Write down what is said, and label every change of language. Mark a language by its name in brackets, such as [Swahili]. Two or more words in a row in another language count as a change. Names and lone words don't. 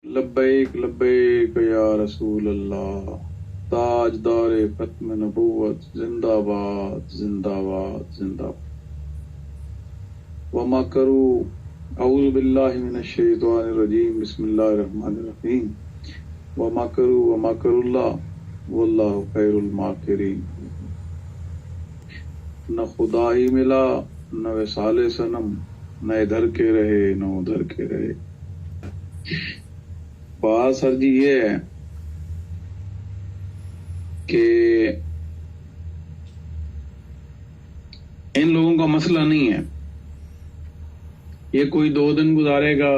[Arabic] لبیک لبیک یا رسول اللہ، [Urdu] تاجدار ختم نبوت، زندہ باد زندہ باد زندہ باد۔ [Arabic] وَمَكَرُوا، اعوذ باللہ من الشیطان الرجیم، بسم اللہ الرحمن الرحیم۔ وَمَكَرُوا وَمَكَرُ اللہ وَاللَّهُ خَيْرُ الْمَاكِرِينَ۔ [Urdu] نہ خدا ہی ملا، نہ وصال صنم، نہ ادھر کے رہے نہ ادھر کے رہے۔ بات سر جی یہ ہے کہ ان لوگوں کا مسئلہ نہیں ہے یہ کوئی 2 دن گزارے گا۔